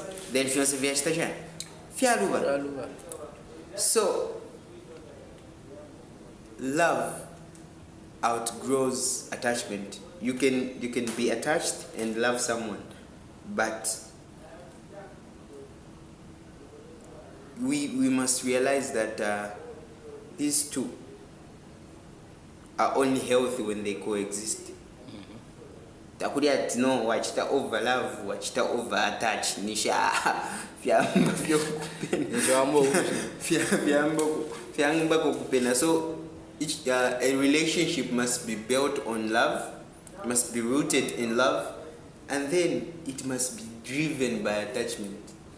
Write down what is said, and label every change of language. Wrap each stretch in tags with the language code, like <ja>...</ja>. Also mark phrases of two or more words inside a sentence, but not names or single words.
<en>Then so love outgrows attachment. You can be attached and love someone, but we must realize that these two are only healthy when they coexist.</en> <bem>Takuri ati no wachita</bem> <en>over love,</en> <bem>wachita</bem> <en>over attach</en> <bem>nisha fyamba kupenda.</bem> <en>So a relationship must be built on love, must be rooted in love, and then it must be driven by attachment.</en>